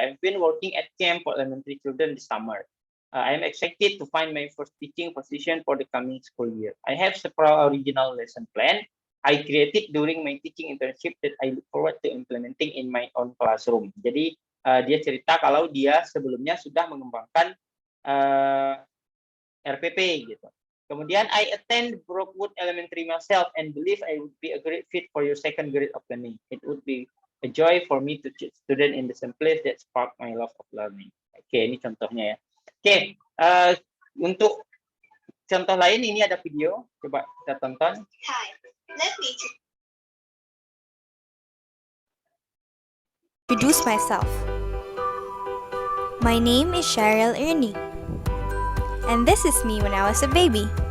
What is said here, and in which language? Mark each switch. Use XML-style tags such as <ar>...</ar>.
<en>I've been working at camp for elementary children this summer. I am excited to find my first teaching position for the coming school year. I have several original lesson plan I created during my teaching internship that I look forward to implementing in my own classroom.</en> <id>Jadi dia cerita kalau dia sebelumnya sudah mengembangkan RPP gitu. Kemudian</id> <en>I attend Brookwood Elementary myself and believe I would be a great fit for your second grade of learning. It would be a joy for me to teach student in the same place that spark my love of learning.</en> <id>Oke, ini contohnya ya. Oke, untuk contoh lain ini ada video, coba kita tonton.</id> <en>Hi, let me introduce myself. My name is Cheryl Ernie, and this is me when I was a baby.</en>